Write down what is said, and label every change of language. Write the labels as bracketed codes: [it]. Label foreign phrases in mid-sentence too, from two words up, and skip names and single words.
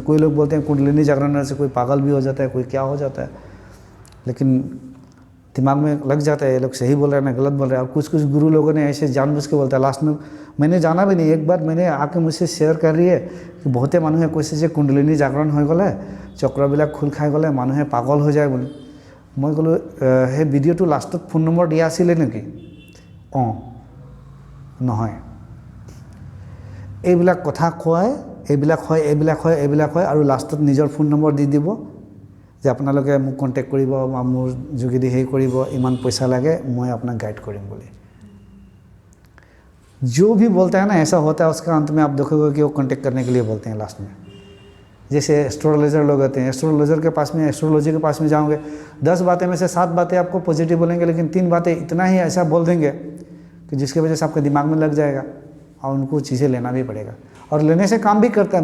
[hi] कोई लोग बोलते हैं कुंडलिनी जागरण से कोई पागल भी हो जाता है, कोई क्या हो जाता है, लेकिन दिमाग में लग जाता है ये लोग सही बोल रहे हैं ना गलत बोल रहे हैं। और कुछ गुरु लोगों ने ऐसे जानबूझ के बोलता है। लास्ट में मैंने जाना भी नहीं, एक बार मैंने आके मुझसे शेयर कर रही है कि [as] বহুতে মানুহে [hi] कैसे कुंडलिनी जागरण हो गले, चक्रबिलाक खुल खाई गले, मानुहे पागल हो जाए बोले। [as] মই ক'লোঁ হে ভিডিঅ'টো লাষ্টত ফোন নম্বৰ দিয়া আছিলে নেকি? নহয়, এইবিলাক কথা কয়, এইবিলাক হয় আৰু লাষ্টত নিজৰ ফোন নম্বৰ দি দিব যে আপোনালোকে মোক কণ্টেক্ট কৰিব বা মোৰ যোগেদি হেৰি কৰিব, ইমান পইচা লাগে, মই আপোনাক গাইড কৰিম বুলি। [hi] जो भी बोलता है ना ऐसा होता है, उसका अंत में आप देखोगे कि वो कॉन्टेक्ट करने के लिए बोलते हैं लास्ट में। जैसे एस्ट्रोलॉजर लोग होते हैं, एस्ट्रोलॉजर के पास में, एस्ट्रोलॉजी के पास में जाओगे, 10 बातें में से 7 बातें आपको पॉजिटिव बोलेंगे, लेकिन 3 बातें इतना ही ऐसा बोल देंगे कि जिसकी वजह से आपके दिमाग में लग जाएगा और उनको चीज़ें लेना भी पड़ेगा, और लेने से काम भी करता है।